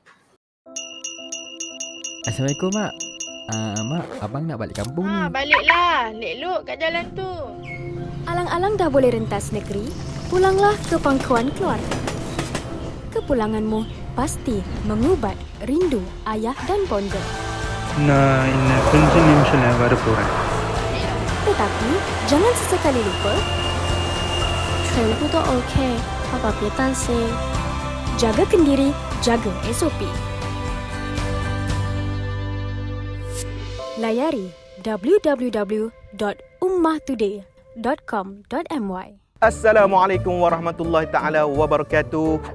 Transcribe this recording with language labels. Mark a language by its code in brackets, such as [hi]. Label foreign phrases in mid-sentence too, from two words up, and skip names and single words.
[ms] Assalamualaikum Mak. Mak, abang nak balik kampung ni. Baliklah. Lelok kat jalan tu. Alang-alang dah boleh rentas negeri, pulanglah ke pangkuan keluarga. Kepulanganmu pasti mengubat rindu ayah dan bonda. [ta] நான் இன்னும் கொஞ்ச நிமிஷம் வர போறேன். [ms] Tetapi jangan sesekali lupa [zh] 全部都 OK， 爸爸别担心。 [ms] jagakan diri, jaga SOP. Layari www.ummahtoday.com.my. [ar] السلام عليكم ورحمة الله تعالى وبركاته.